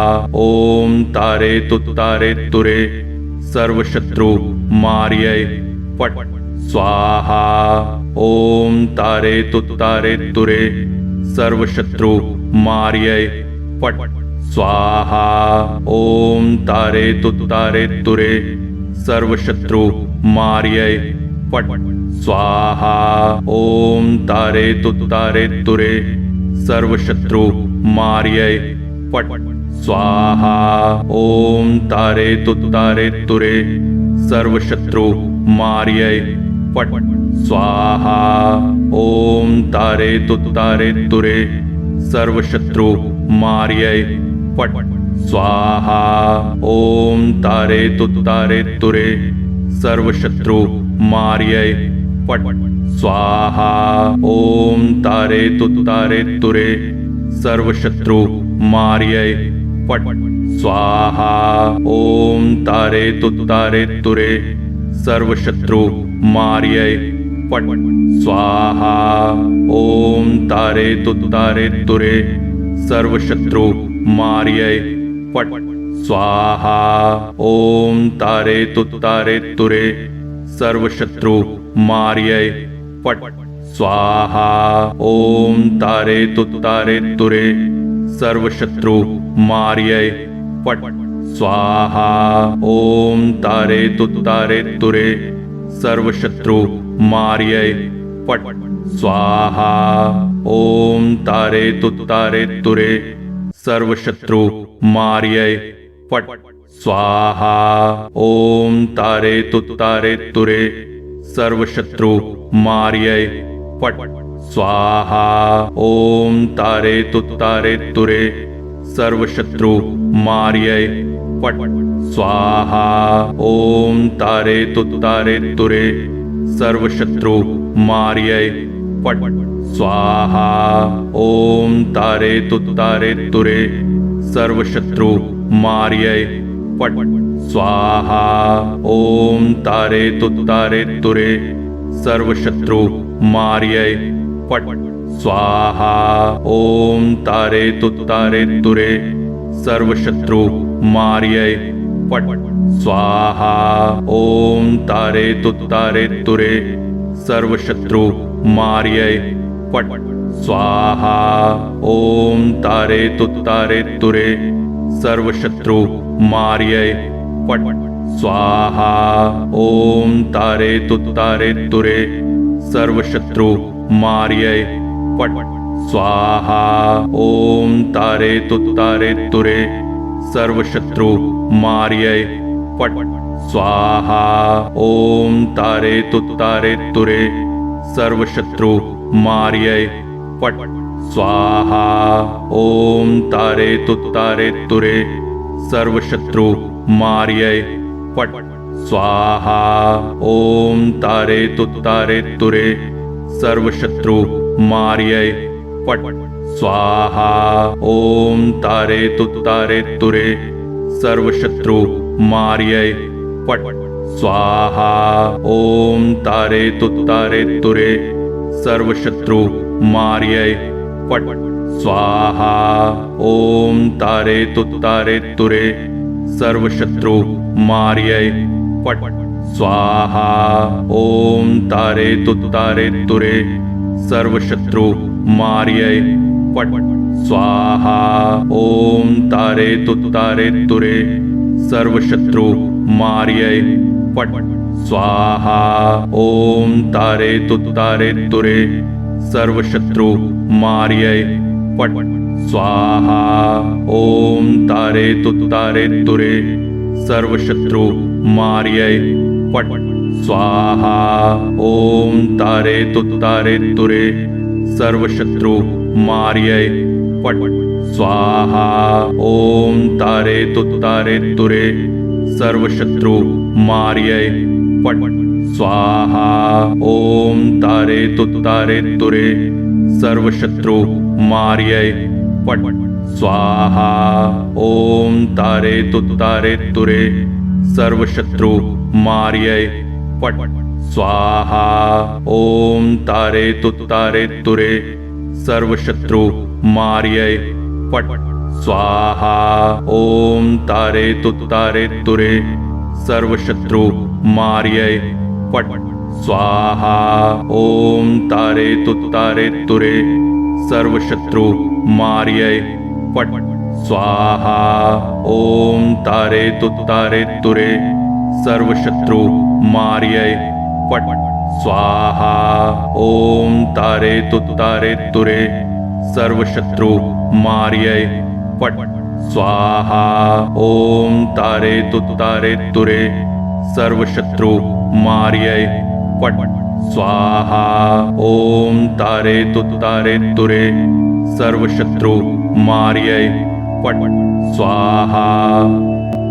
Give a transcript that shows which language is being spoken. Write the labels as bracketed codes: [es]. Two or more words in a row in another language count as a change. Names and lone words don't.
[sa] ओम तारे तुरे सर्वशत्रु मार्यै पट स्वाहा। ओम तारे तुरे सर्वशत्रु मार्यै पट स्वाहा। ओम तारे तुरे सर्वशत्रु मार्यै पट स्वाहा। ओम तारे तुरे सर्वशत्रु मार्यै पट स्वाहा। ओम तारे तुरे सर्वशत्रु मार्यै पट स्वाहा। ओम तारे तुरे सर्वशत्रु मार्यै पट स्वाहा। ओम तारे तुरे सर्वशत्रु मार्यै पट स्वाहा। ओम तारे तुरे सर्वशत्रु मार्यै पट स्वाहा। ओम तारे तुरे सर्वशत्रु मार्यै पट स्वाहा। ओम तारे तुरे सर्वशत्रु मार्यै पट स्वाहा। ओम तारे तुरे सर्वशत्रु मार्यै पट स्वाहा। ओम तारे तुरे सर्वशत्रु मार्यै पट स्वाहा। ओम तारे तुरे सर्वशत्रु मार्यै पट स्वाहा। ओम तारे तुरे सर्वशत्रु मार्यै पट स्वाहा। ओम तारे तुरे सर्वशत्रु मार्यै पट स्वाहा। ओम तारे तुरे सर्वशत्रु मार्यै पट स्वाहा। ओम तारे तुरे सर्वशत्रु मार्यै पट स्वाहा। ओम तारे तुरे सर्वशत्रु मार्यै पट स्वाहा। ओम तारे तुरे सर्वशत्रु मार्यै पट स्वाहा। ओम तारे तुरे सर्वशत्रु मार्यै पट स्वाहा। ओम तारे तुरे सर्वशत्रु मार्यै पट स्वाहा। ओम तारे तुरे सर्वशत्रु मार्यै पट स्वाहा। ओम तारे तुरे सर्वशत्रु मार्यै पट स्वाहा। ओम तारे तुरे सर्वशत्रु मार्यै पट स्वाहा। ओम तारे तुरे सर्वशत्रु मार्यै पट स्वाहा। ओम तारे तुरे सर्वशत्रु मार्यै पट स्वाहा। ओम तारे तुरे सर्वशत्रु मार्यै पट स्वाहा। ओम तारे तुरे सर्वशत्रु मार्यै पट स्वाहा। ओम तारे तुरे सर्वशत्रु मार्यै पट स्वाहा। ओम तारे तुरे सर्वशत्रु मार्यै पट स्वाहा। ओम तारे तुतारे तुरे सर्वशत्रु मार्यै पट स्वाहा। ओम तारे तुतारे तुरे सर्वशत्रु मार्यै पट स्वाहा। ओम तारे तुतारे तुरे सर्वशत्रु मार्यै पट स्वाहा। ओम तारे तुतारे तुरे सर्वशत्रु मार्यै पट स्वाहा। ओम तारे तुतारे तुरे सर्वशत्रु मार्यै पट स्वाहा। ओम तारे तुतारे तुरे सर्वशत्रु मार्यै पट स्वाहा। ओम तारे तुतारे तुरे सर्वशत्रु मार्यै पट स्वाहा। ओम तारे तुतारे तुरे सर्वशत्रु मार्यै पट स्वाहा। ओम तारे तुतारे तुरे सर्वशत्रु मार्यै पट स्वाहा। ओम तारे तुतारे तुरे सर्वशत्रु मार्यै पट स्वाहा। ओम तारे तुतारे तुरे सर्वशत्रु मार्यै पट स्वाहा। ओम तारे तुतारे तुरे सर्वशत्रु मार्यै पट स्वाहा। ओम तारे तुतारे तुरे सर्वशत्रु मार्यै पट स्वाहा। ओम तारे तुतारे तुरे सर्वशत्रु मार्यै पट स्वाहा। ओम तारे तुतारे तुरे सर्वशत्रु मार्यै पट स्वाहा।